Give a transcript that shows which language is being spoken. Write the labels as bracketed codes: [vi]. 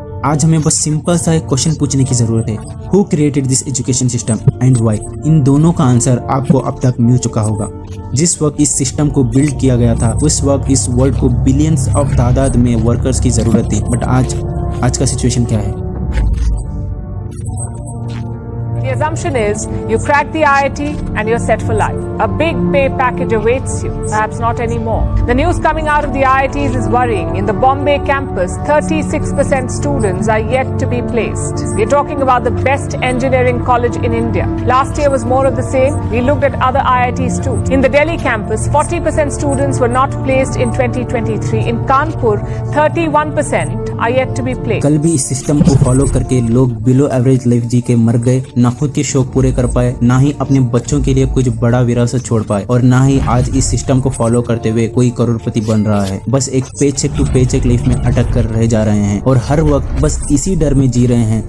[hi] आज हमें बस सिंपल सा एक क्वेश्चन पूछने की जरूरत है, [en] Who created this education system and why? [hi] इन दोनों का आंसर आपको अब तक मिल चुका होगा। जिस वक्त इस सिस्टम को बिल्ड किया गया था उस वक्त इस वर्ल्ड को बिलियंस ऑफ तादाद में वर्कर्स की जरूरत थी, बट आज का सिचुएशन क्या है? [en] The assumption is you crack the IIT and you're set for life. A big pay package awaits you. Perhaps not anymore. The news coming out of the IITs is worrying. In the Bombay campus, 36% students are yet to be placed. We're talking about the best engineering college in India. Last year was more of the same. We looked at other IITs too. In the Delhi campus, 40% students were not placed in 2023. In Kanpur, 31% are yet to be placed. [hi] कल भी इस system को follow करके लोग below average life जी के मर गए, ना खुद के शौक पूरे कर पाए, ना ही अपने बच्चों के लिए कुछ बड़ा विरासत छोड़ पाए, और ना ही आज इस सिस्टम को फॉलो करते हुए कोई करोड़पति बन रहा है। बस एक पेचेक टू पेचेक लाइफ में अटक कर रह जा रहे हैं और हर वक्त बस इसी डर में जी रहे हैं।